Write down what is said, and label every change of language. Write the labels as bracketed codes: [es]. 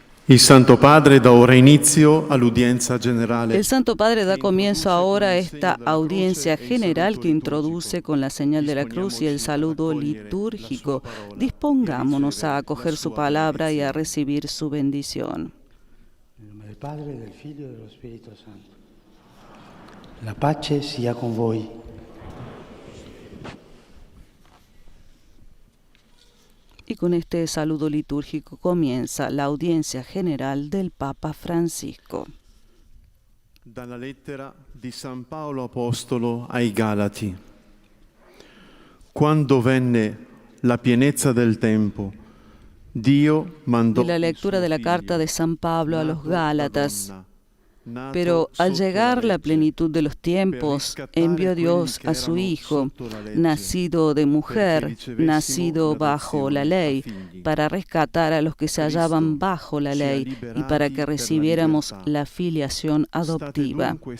[it] Il Santo Padre da ora inizio all'udienza generale. [es] El Santo Padre da comienzo ahora a esta audiencia general que introduce con la señal de la cruz y el saludo litúrgico. Dispongámonos a acoger su palabra y a recibir su bendición. [it] Nel nome del Padre, del Figlio e dello Spirito Santo. La pace sia con voi. [es] Y con este saludo litúrgico comienza la audiencia general del Papa Francisco. [it] Dalla lettera di San Paolo Apostolo ai Galati. Quando venne la pienezza del tempo, Dio mandò [es] De la lectura de la carta de San Pablo a los Gálatas. Pero al llegar la plenitud de los tiempos, envió Dios a su Hijo, nacido de mujer, nacido bajo la ley, para rescatar a los que se hallaban bajo la ley y para que recibiéramos la filiación adoptiva.